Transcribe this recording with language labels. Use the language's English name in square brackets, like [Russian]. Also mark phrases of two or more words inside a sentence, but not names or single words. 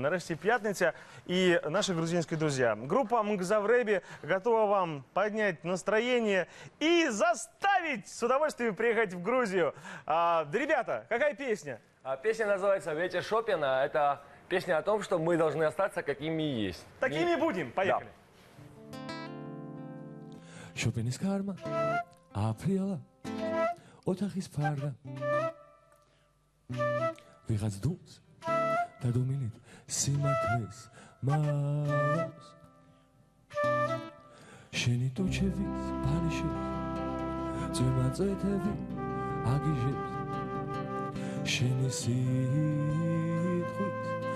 [Russian] нарешті пятница, и наши грузинские друзья. Группа Мгзавреби готова вам поднять настроение и заставить с удовольствием приехать в Грузию. Ребята, какая песня? Песня называется «Ветер Шопена». Это песня о том, что мы должны остаться какими есть. Такими будем. Поехали. [Georgian] Шопеნის კარმა აფრიალა ოთახის ფარდა ვიღაც დუმს და დუმილით სიმართლის მალავს შენი ტუჩების ბანიშებს წვიმა წეთები აგიჟებს შენი სიტყვის